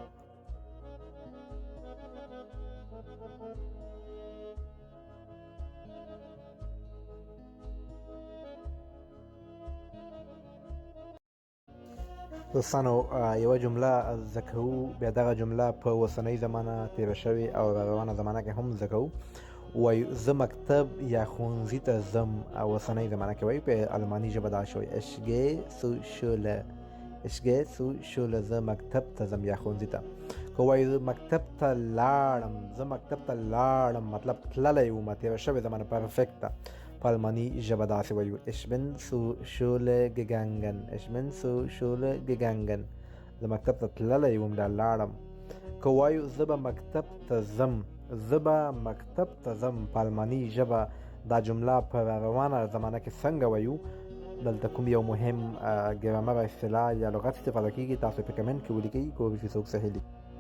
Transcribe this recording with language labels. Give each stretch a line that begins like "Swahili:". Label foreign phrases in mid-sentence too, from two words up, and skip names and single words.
Pashto: دوستانو یوه جمله زده کوو، بیا دغه جمله په اوسنۍ زمانه، تېره شوې او روانه زمانه کې هم زده کوو. وایو زه مکتب یا ښوونځي ته ځم. اوسنۍ زمانه کې وایو په الماني ژبه داسې وایي
German: ich gehe zur Schule.
Pashto: زه مکتب ته ځم یا ښوونځي ته. که وایو زه مکتب ته لاړم مطلب تللی وم، تېره شوې زمانه پرفیکټ ده. په الماني ژبه داسې وایو
German: ich bin zur Schule gegangen.
Pashto: زه مکتب ته تللی وم یا لاړم. که وایو زه به مکتب ته ځم په الماني ژبه دا جمله په روانه زمانه کې څنګه وایو. دلته کوم یو مهم ګرامر اصطلاح یا لغت استفاده کیږي تاسو په کمنټ کې ولیکئ کوم چې څوک صحیح لیکي.